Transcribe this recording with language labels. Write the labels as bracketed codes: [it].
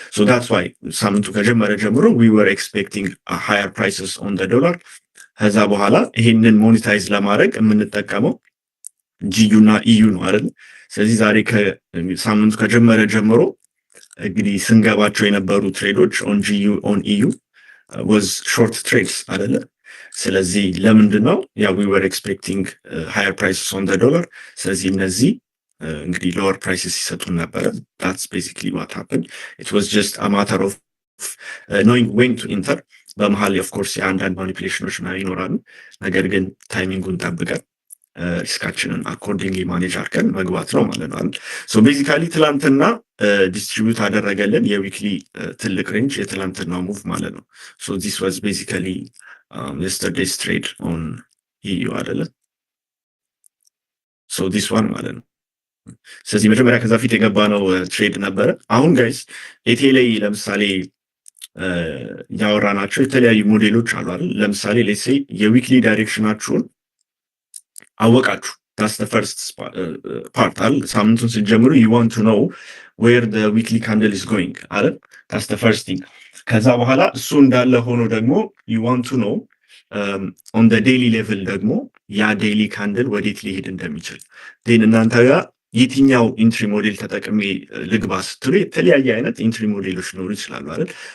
[en] so that's why [am] ሳምንቱ ከጀመረ ጀምሮ [en] we were expecting a higher prices on the dollar። [am] ከዛ በኋላ ይሄንን ሞኔታይዝ ለማድረግ የምንጠቀመው ጂዩ እና ኢዩ ነው አይደል? ስለዚህ ዛሬ ከሳምንቱ ከጀመረ ጀምሮ እንግዲህ ስንገባቸው የነበሩ ትሬዶች ኦን ጂዩ ኦን ኢዩ [en] was short trades [am] አይደለ? ስለዚህ ለምንድነው ያ [en] we were expecting higher prices on the dollar። [am] ስለዚህ እነዚህ እንግዲህ [en] lower prices [am] ሲሰጡን ነበረ። [en] that's basically what happened. It was just a matter of knowing when to enter። [am] በመሃል [en] of course [am] የአንዳንድ ማኒፕሌሽኖች ይኖራሉ። ነገር ግን ታይሚንጉን ጠብቀን ሪስካችንን አኮርዲንግሊ ማኔጅ አድርገን መግባት ነው ማለት ነው። ሶ ቤዚካሊ ትላንትና ዲስትሪቢዩት አደረገልን የዊክሊ ትልቅ ሬንጅ የትላንትናው ሙቭ ማለት ነው። [en] ሶ ዚስ ዋዝ ቤዚካሊ የስተርዴይስ ትሬድ ኦን ኢዩ [am] አይደለ? [en] ሶ ዚስ ዋን [am] ማለት ነው። ስለዚህ መጀመሪያ ከዛ ፊት የገባ ነው ትሬድ ነበረ። አሁን ጋይስ ኤቴ ላይ ለምሳሌ ያወራናቸው የተለያዩ ሞዴሎች አሉ አይደል? ለምሳሌ [en] ሌትስ ሴይ [am] የዊክሊ ዳይሬክሽናችሁን አወቃችሁ [en] that's the first part [am] አይደል? ሳምንቱን ስትጀምሩ [en] you want to know where the weekly candle is going [am] አይደል? [en] that's the first thing። [am] ከዛ በኋላ እሱ እንዳለ ሆኖ ደግሞ [en] you want to know on the daily level [am] ደግሞ ያ ዴይሊ ካንድል ወዴት ሊሄድ እንደሚችል then እናንተ ጋር የትኛው ኢንትሪ ሞዴል ተጠቅሜ ልግባ ስትሉ የተለያየ አይነት ኢንትሪ ሞዴሎች ሊኖሩ ይችላሉ አይደል?